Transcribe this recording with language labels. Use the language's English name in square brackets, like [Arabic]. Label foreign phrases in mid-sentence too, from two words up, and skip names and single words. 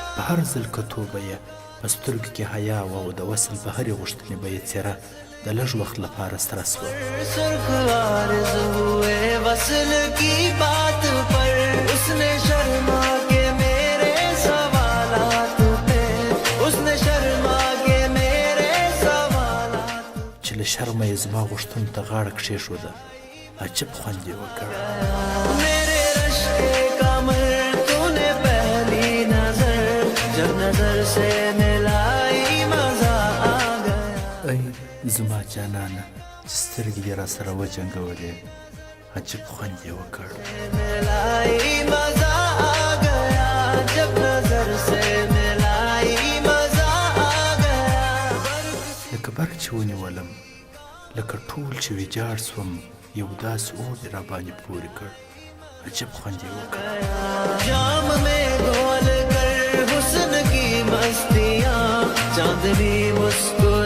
[Pashto] په هر ځل کتو به یې په سترګو کې حیا وه او د وصل په هرې غوښتنې به یې څېره د لږ وخت لپاره سره سوه [Urdu] سرخ عارض ہوئے وصل کی بات پر اس نے شرما کے میرے سوالات پہ اس نے شرما کے میرے سوالات पे उसने शर्मा के मेरे सवालात [Pashto] چې له شرمه یې زما غوښتنو ته غاړه کښېښوده عجب خوند یې وکړ [Urdu] میرے رشک کے قمر تو نے پہلی نظر جب نظر سے ملائی مزا آ گیا [Pashto] ای زما جانانه چې سترګې دې را سره وجنګولې عجب خوند یې وکړ [Urdu] ملائی مزا آ گیا جب نظر سے ملائی مزا آ گیا [Pashto] لکه برق چې ونیولم لکه ټول چې ویجاړ سوم یو داسې اور یې راباندې پورې کړ عجب خوند یې وکړ [Urdu] جام میں گھول کر حسن کی مستیاں چاندنی مسکراتی